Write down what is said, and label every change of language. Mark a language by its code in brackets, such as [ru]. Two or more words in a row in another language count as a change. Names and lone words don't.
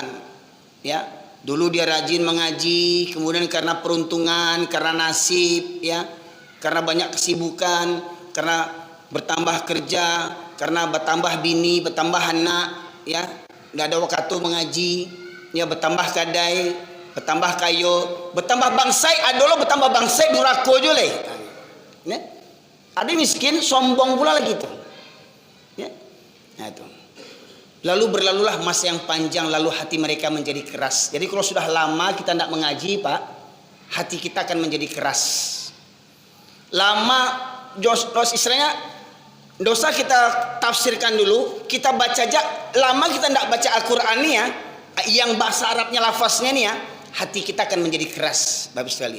[id] Ya, dulu dia rajin mengaji, kemudian karena peruntungan, karena nasib, ya, karena banyak kesibukan, karena bertambah kerja, karena bertambah bini, bertambah anak, ya, tidak ada waktu mengaji, ya, [min] bertambah kadai, bertambah kayo, bertambah bangsai, adolo bertambah bangsai durako je leh. [id] Ya. Ada miskin sombong pula lagi tu. Ya. Nah itu. Lalu berlalulah masa yang panjang, lalu hati mereka menjadi keras. Jadi kalau sudah lama kita tidak mengaji, Pak, hati kita akan menjadi keras. Lama istilahnya dosa kita tafsirkan dulu, kita baca aja, lama kita tidak baca Al-Quran nih ya, yang bahasa Arabnya lafaznya nih ya, hati kita akan menjadi keras, Bapak sekalian.